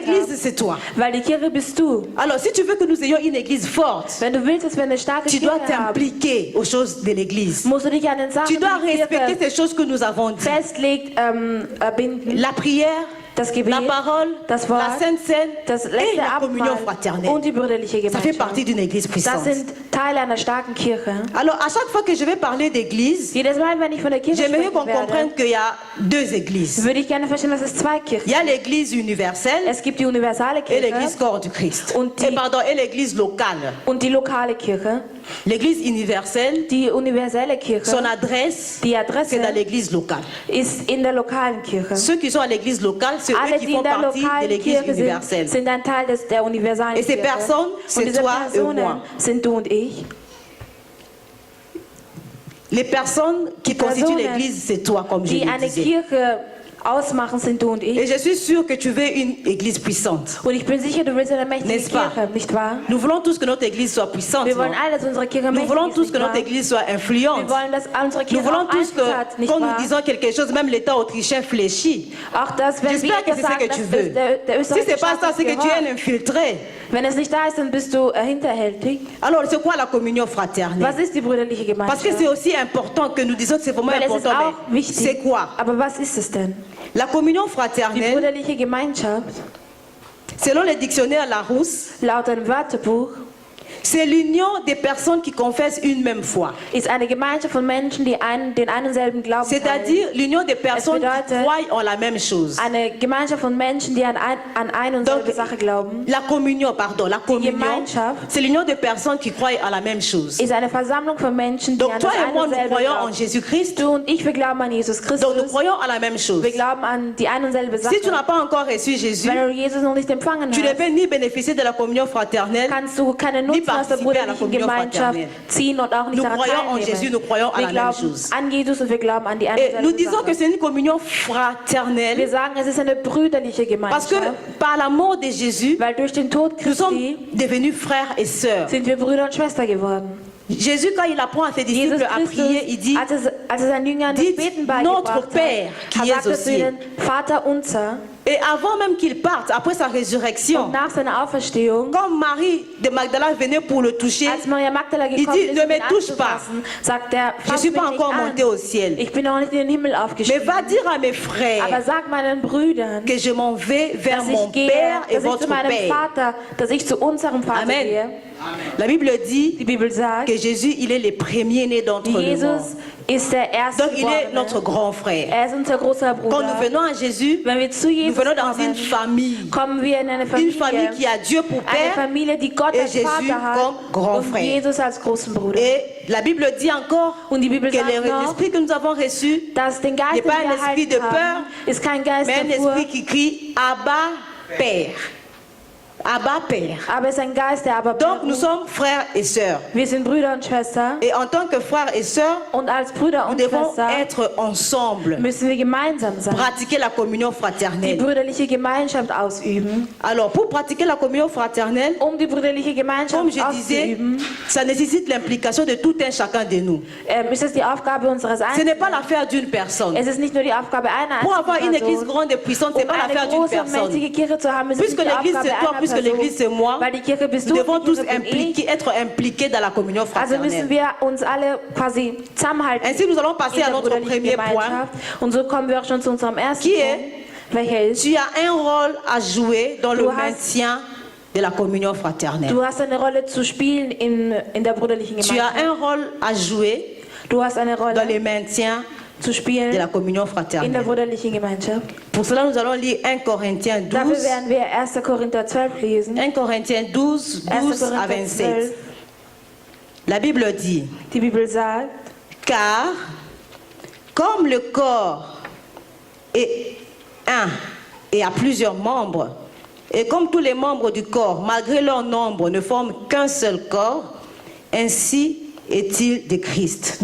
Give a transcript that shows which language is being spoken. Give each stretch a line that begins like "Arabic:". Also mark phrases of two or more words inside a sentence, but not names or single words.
French: l'église,
German: habt.
French: c'est toi.
German: Weil die Kirche bist du.
French: Alors, si tu veux que nous ayons une église forte,
German: Wenn du willst, dass wir eine starke
French: tu dois
German: Kirche haben,
French: t'impliquer aux choses de l'église.
German: musst du dich an den Sachen
French: Tu dois
German: der
French: respecter
German: Kirche
French: ces choses que nous avons dites.
German: festlegt, binden.
French: La prière,
German: Das Gebet,
French: la parole,
German: das Wort,
French: la sainte scène
German: das
French: et
German: letzte
French: la communion
German: Abendmahl
French: fraternelle.
German: und die brüderliche
French: Ça fait partie
German: Gemeinschaft.
French: d'une église
German: Das
French: puissante.
German: sind Teile einer starken Kirche.
French: Alors, à chaque fois que je vais parler d'église,
German: Jedes Mal, wenn ich von der Kirche
French: j'aimerais
German: sprechen
French: qu'on comprenne
German: werde,
French: qu'il y a deux églises.
German: würde ich gerne verstehen, dass es zwei Kirchen
French: Il y a l'église universelle
German: Es gibt die universale
French: et l'église
German: Kirche
French: corps du Christ.
German: Und die-
French: Et l'église locale.
German: und die lokale Kirche.
French: L'église universelle,
German: Die universelle Kirche,
French: son adresse,
German: die
French: c'est
German: Adresse
French: dans l'église locale.
German: ist in der lokalen Kirche.
French: Ceux qui sont à l'église locale, c'est eux
German: Alle,
French: qui
German: die
French: font
German: in der
French: partie de
German: lokalen
French: l'église
German: Kirche
French: universelle.
German: sind ein Teil der universalen
French: Et ces
German: Kirche.
French: personnes, c'est
German: Und diese
French: toi et moi.
German: Personen sind du und ich.
French: Les personnes qui constituent
German: Personen,
French: l'église, c'est toi, comme je
German: Die
French: le
German: eine
French: disais.
German: Kirche ausmachen, sind du und
French: Et
German: ich.
French: je suis sûre que tu veux une église puissante.
German: Und ich bin sicher, du willst eine mächtige
French: N'est-ce pas?
German: Kirche, nicht wahr?
French: Nous voulons tous que notre église soit puissante.
German: Wir
French: non?
German: wollen alle, dass unsere Kirche
French: Nous
German: mächtig
French: voulons
German: ist,
French: tous
German: nicht
French: que notre
German: wahr?
French: église soit
German: Wir
French: influente.
German: wollen, dass unsere
French: Nous
German: Kirche
French: voulons
German: auch
French: tous que,
German: Einfluss hat, nicht
French: quand nous
German: wahr?
French: disons quelque chose, même l'État autrichien fléchit.
German: Auch das, wenn wir
French: J'espère que c'est ce
German: sagen,
French: que
German: dass
French: tu veux.
German: der
French: Si
German: österreichische
French: c'est pas ça,
German: Staat
French: c'est que tu
German: gehört.
French: es un infiltré.
German: Wenn es nicht da ist, dann bist du hinterhältig.
French: Alors, c'est quoi la communion fraternelle?
German: Was ist die brüderliche
French: Parce que
German: Gemeinschaft?
French: c'est aussi important que nous disions que c'est vraiment
German: Weil es ist
French: important.
German: auch
French: Mais
German: wichtig.
French: c'est quoi?
German: Aber was ist es denn?
French: La communion
German: Die
French: fraternelle,
German: brüderliche Gemeinschaft,
French: selon le dictionnaire Larousse,
German: laut einem Wörterbuch,
French: c'est l'union des personnes qui confessent une même foi.
German: ist eine Gemeinschaft von Menschen, die den einen selben Glauben teilen.
French: C'est-à-dire l'union des personnes qui
German: bedeutet-
French: croient en la même chose.
German: Eine Gemeinschaft von Menschen, die an eine und
French: Donc,
German: selbe Sache glauben,
French: la communion,
German: Gemeinschaft
French: c'est l'union des personnes qui croient en la même chose.
German: ist eine Versammlung von Menschen, die
French: Donc
German: an
French: toi
German: das
French: et
German: eine
French: moi,
German: und
French: nous
German: selbe
French: croyons en
German: glauben.
French: Jésus-Christ.
German: Du und ich, wir glauben an Jesus
French: Donc nous
German: Christus.
French: croyons à la même chose.
German: Wir glauben an die eine und selbe Sache.
French: Si tu n'as pas encore reçu Jésus,
German: Wenn du Jesus noch nicht empfangen
French: tu ne
German: hast,
French: peux ni bénéficier de la communion fraternelle.
German: kannst du keinen Nutzen aus der
French: participer à la
German: brüderlichen
French: communion
German: Gemeinschaft
French: fraternelle.
German: ziehen und auch nicht
French: Nous
German: daran
French: croyons en Jésus, nous
German: teilnehmen.
French: croyons à
German: Wir
French: la même
German: glauben
French: chose.
German: an Jesus und wir glauben an die eine
French: Et
German: und
French: nous
German: selbe
French: disons que
German: Sache.
French: c'est une communion
German: Wir
French: fraternelle
German: sagen, es ist eine brüderliche
French: parce que
German: Gemeinschaft,
French: par la mort de Jésus,
German: weil durch den Tod
French: nous sommes
German: Christi
French: devenus frères et sœurs.
German: sind wir Brüder und Schwester geworden.
French: Jésus, quand il apprend à ses
German: Jesus
French: disciples à
German: Christus,
French: prier, il dit,
German: als er seinen Jüngern das
French: Dites,
German: Beten
French: Notre
German: beigebracht
French: Père, qui
German: hat,
French: es
German: sagte
French: aux
German: zu
French: cieux.
German: ihnen, Vater unser.
French: et avant même qu'il parte, après sa
German: Und
French: résurrection,
German: nach seiner Auferstehung,
French: quand Marie de Magdala venait pour le toucher,
German: als Maria Magdala
French: il
German: gekommen
French: dit,
German: ist,
French: ne
German: um ihn
French: me touche pas.
German: anzufassen, sagt er,
French: Je ne
German: fass
French: suis
German: mich
French: pas
German: nicht
French: encore
German: an.
French: monté au ciel.
German: Ich bin noch nicht in den Himmel
French: Mais
German: aufgestiegen.
French: va dire à mes
German: Aber
French: frères
German: sag meinen Brüdern,
French: que je m'en vais vers
German: dass
French: mon
German: ich gehe,
French: Père et
German: dass ich
French: votre
German: zu meinem
French: Père.
German: Vater, dass ich zu unserem Vater
French: Amen.
German: gehe.
French: La Bible dit
German: Die Bibel sagt,
French: que Jésus, il est le premier-né d'entre nous.
German: Jesus ist der
French: Donc il est notre
German: Erstgeborene.
French: grand frère.
German: Er ist unser großer
French: Quand nous
German: Bruder.
French: venons à Jésus,
German: Wenn wir zu
French: nous
German: Jesus
French: venons dans une
German: kommen,
French: famille.
German: kommen wir in eine
French: Une famille
German: Familie.
French: qui a Dieu pour
German: Eine
French: Père.
German: Familie, die Gott
French: et
German: als
French: Jésus
German: Vater hat
French: comme grand
German: und
French: frère.
German: Jesus als großen Bruder.
French: Et la Bible dit encore
German: Und die Bibel
French: que
German: sagt noch,
French: l'esprit que nous avons reçu
German: dass den Geist,
French: n'est
German: den
French: pas un
German: wir
French: esprit
German: erhalten
French: de peur,
German: haben, ist kein Geist
French: mais un
German: der Furcht,
French: esprit qui crie Abba, Père. Abba Père.
German: Aber es ist ein Geist, der aber
French: Donc nous sommes frères et sœurs.
German: Wir sind Brüder und Schwestern.
French: Et en tant que frères et sœurs,
German: Und als Brüder
French: nous
German: und
French: devons
German: Schwestern
French: être ensemble,
German: müssen wir gemeinsam sein.
French: pratiquer la communion
German: Die
French: fraternelle.
German: brüderliche Gemeinschaft ausüben.
French: Alors, pour pratiquer la communion fraternelle,
German: Die brüderliche Gemeinschaft
French: comme je disais,
German: auszuüben,
French: ça nécessite l'implication de tout un chacun de nous.
German: ist es die Aufgabe unseres
French: Ce
German: Einzelnen.
French: n'est pas l'affaire d'une personne.
German: Es ist nicht nur die Aufgabe einer
French: Pour avoir une église
German: Person.
French: grande et puissante, ce n'est pas
German: Eine
French: l'affaire d'une
German: große und
French: personne.
German: mächtige Kirche zu haben, ist
French: Puisque
German: nicht die
French: l'église
German: Aufgabe
French: c'est toi,
German: einer
French: puisque
German: Person.
French: l'église c'est moi,
German: Weil die Kirche bist
French: nous
German: du,
French: devons
German: die
French: tous
German: Kirche bin ich.
French: être impliqués dans la communion
German: Also müssen
French: fraternelle.
German: wir uns alle quasi zusammenhalten
French: Ainsi, nous allons
German: in
French: passer à
German: der
French: notre
German: brüderlichen
French: premier point,
German: Gemeinschaft. Und so kommen wir auch schon zu unserem ersten
French: qui
German: Punkt.
French: est,
German: Welcher ist,
French: tu as un rôle à jouer dans le
German: Du hast-
French: maintien de la communion fraternelle.
German: du hast eine Rolle zu spielen in der brüderlichen
French: Tu as
German: Gemeinschaft.
French: un rôle à jouer
German: Du hast eine
French: dans le
German: Rolle
French: maintien
German: zu spielen
French: de la communion
German: in der
French: fraternelle.
German: brüderlichen Gemeinschaft.
French: Pour cela, nous allons lire 1 Corinthiens
German: Dafür
French: 12,
German: werden wir 1. Korinther 12 lesen.
French: 1 Corinthiens 12,
German: 1.
French: 12 à
German: Korinther
French: 27.
German: 12.
French: La Bible dit,
German: Die Bibel sagt,
French: car comme le corps est un et a plusieurs membres, et comme tous les membres du corps, malgré leur nombre, ne forment qu'un seul corps, ainsi est-il de Christ.